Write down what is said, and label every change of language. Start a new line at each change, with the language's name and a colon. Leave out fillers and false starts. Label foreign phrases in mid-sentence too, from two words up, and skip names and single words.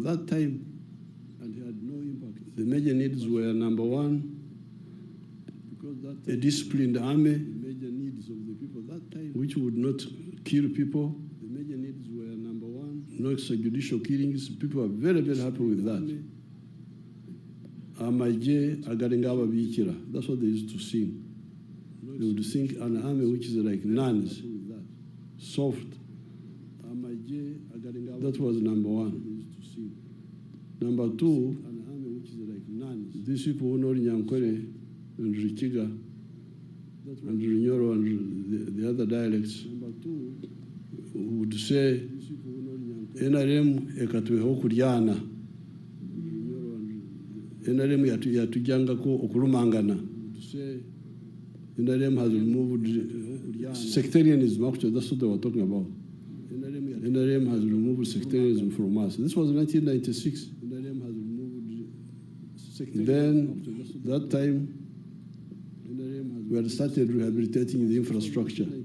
English: That time, the major needs were, number one, a disciplined army, which would not kill people. The major needs were, number one, no extrajudicial killings. People are very, very happy with that.
Nyankole: Amaje agaringaba bikira.
English: That's what they used to sing. They would sing an army which is like nuns, soft. That was number one. Number two, these people who know Nyankwere and Rikiga and Rinyoro and the other dialects would say,
Nyankole: NRM ekatuweho kuryana. NRM yatujanga ko okulumangana.
English: NRM has removed sectarianism, actually, that's what they were talking about. NRM has removed sectarianism from us. This was 1996. Then, that time, we had started rehabilitating the infrastructure.